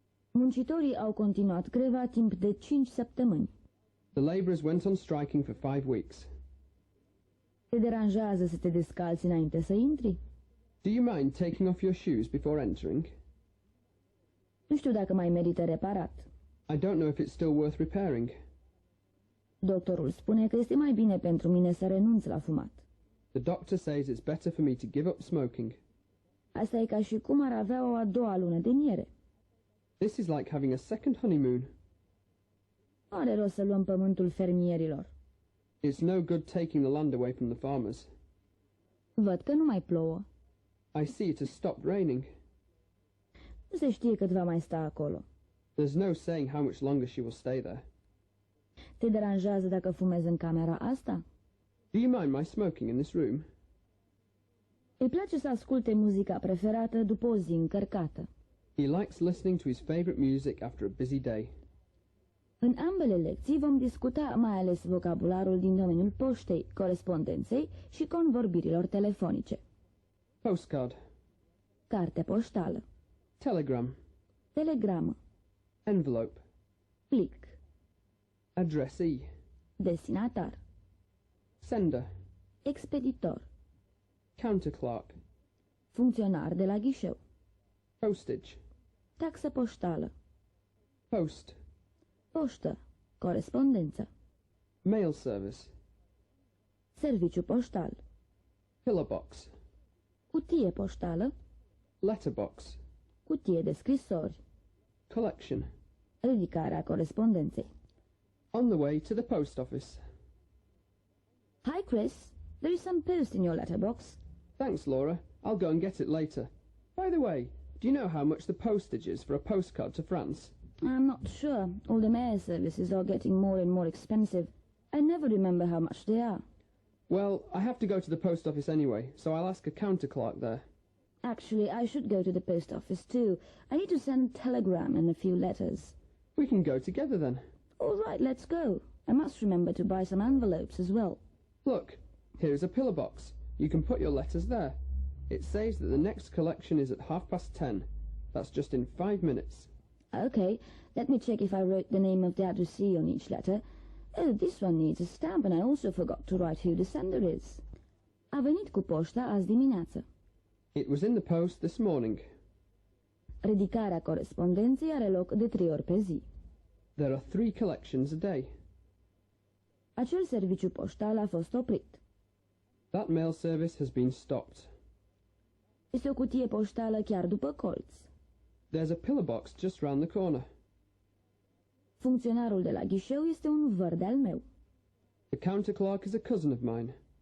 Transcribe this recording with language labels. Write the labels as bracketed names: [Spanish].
[Romanian] Muncitorii au continuat greva timp de 5 săptămâni. [English] The labourers went on striking for 5 weeks. [Romanian] Te deranjează să te descalți înainte să intri? [English] Do you mind taking off your shoes before entering? [Romanian] Nu știu dacă mai merită reparat. [English] I don't know if it's still worth repairing. [Romanian] Doctorul spune că este mai bine pentru mine să renunț la fumat. [English] The doctor says it's better for me to give up smoking. [Romanian] Asta e ca și cum ar avea o a doua lună de miere. [English] This is like having a second honeymoon. [Romanian] Nu are rost să luăm pământul fermierilor. [English] It's no good taking the land away from the farmers. [Romanian] Văd că nu mai plouă. [English] I see it has stopped raining. [Romanian] Nu se știe cât va mai sta acolo. [English] There's no saying how much longer she will stay there. [Romanian] Te deranjează dacă fumezi în camera asta? [English] Do you mind my smoking in this room? [Romanian] Îi place să asculte muzica preferată după o zi încărcată. [English] He likes listening to his favorite music after a busy day. [Romanian] În ambele lecții vom discuta mai ales vocabularul din domeniul poștei, corespondenței și convorbirilor telefonice. [English] Postcard. [Romanian] Carte poștală. [English] Telegram. [Romanian] Telegramă. [English] Envelope. [Romanian] Plic. [English] Addressee. [Romanian] Destinatar. [English] Sender. [Romanian] Expeditor. [English] Counterclerk. [Romanian] Funcționar de la ghișeu. [English] Postage. [Romanian] Taxă poștală. [English] Post. [Romanian] Poștă. Corespondență. [English] Mail service. [Romanian] Serviciu poștal. [English] Pillar box. [Romanian] Cutie poștală. [English] Letterbox. [Romanian] Cutie de scrisori. [English] Collection. [Romanian] Ridicarea corespondenței. [English] On the way to the post office. Hi, Chris. There is some post in your letterbox. Thanks, Laura. I'll go and get it later. By the way, do you know how much the postage is for a postcard to France? I'm not sure. All the mail services are getting more and more expensive. I never remember how much they are. Well, I have to go to the post office anyway, so I'll ask a counterclerk there. Actually, I should go to the post office too. I need to send a telegram and a few letters. We can go together then. All right, let's go. I must remember to buy some envelopes as well. Look, here is a pillar box. You can put your letters there. It says that the next collection is at 10:30. That's just in 5 minutes. Okay, let me check if I wrote the name of the addressee on each letter. Oh, this one needs a stamp and I also forgot to write who the sender is. [Romanian] A venit cu poșta azi dimineață. [English] It was in the post this morning. [Romanian] Ridicarea corespondenței are loc de 3 ori pe zi. [English] There are 3 collections a day. [Romanian] Acel serviciu poștal a fost oprit. [English] That mail service has been stopped. [Romanian] Este o cutie poștală chiar după colț. [English] There's a pillar box just round the corner. [Romanian] Funcționarul de la ghișeu este un văr de-al meu. [English] The counterclerk is a cousin of mine.